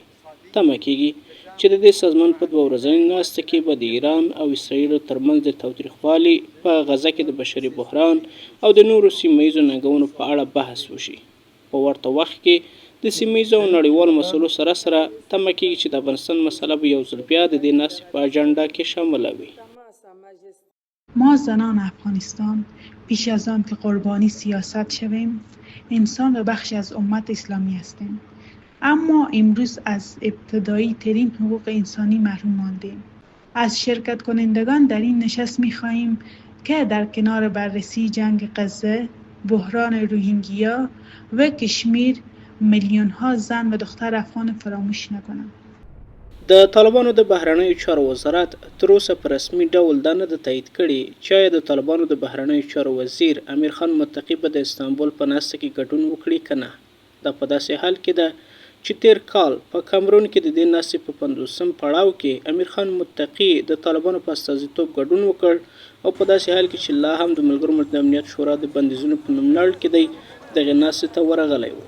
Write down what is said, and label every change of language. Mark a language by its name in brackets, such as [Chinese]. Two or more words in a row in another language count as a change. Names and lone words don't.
[Pashto] تمه کېږي چې د دې سازمان په 2 ورځنۍ ناسته کې به د ایران او اسرائیلو ترمنځ د تاوتریخوالي په غزه کې د بشري بحران او د نورو سیمه ییزو ننګونو په اړه بحث وشي. په ورته وخت کې د سیمه ییزو او نړیوالو مسلو سره تمه کېږي چې د افغانستان مسله به یو ځل بیا د دې ناستې په اجنډا کې شامله وي. [Persian] ما زنان افغانستان پیش از آن که قربانی سیاست شویم انسان و بخشی از امت اسلامی هستیم، اما امروز از ابتدایی ترین حقوق انسانی محروم ماندیم. از شرکت کنندگان در این نشست می‌خواهیم که در کنار بررسی جنگ غزه، بحران روهینگیا و کشمیر میلیون‌ها زن و دختر افغان فراموش نکنند. [Pashto] د طالبانو د بهرنیو چارو وزارت تر اوسه په رسمي ډول دا نه ده تایید کړې چې آیا د طالبانو د بهرنیو چارو وزیر امیر خان متقي به د استانبول په ناسته کې ګډون وکړي که نه. دا په داسې حال کې ده چې تیر کال په کامرون کې د دې ناستې په 50م پړاو کې امیر خان متقي د طالبانو په استازیتوب ګډون وکړ او په داسې حال کې چې لا هم د ملګرو ملتونو امنیت شورا د بندیزونو په نوملړ کې دی دغې ناستې ته ورغلی و.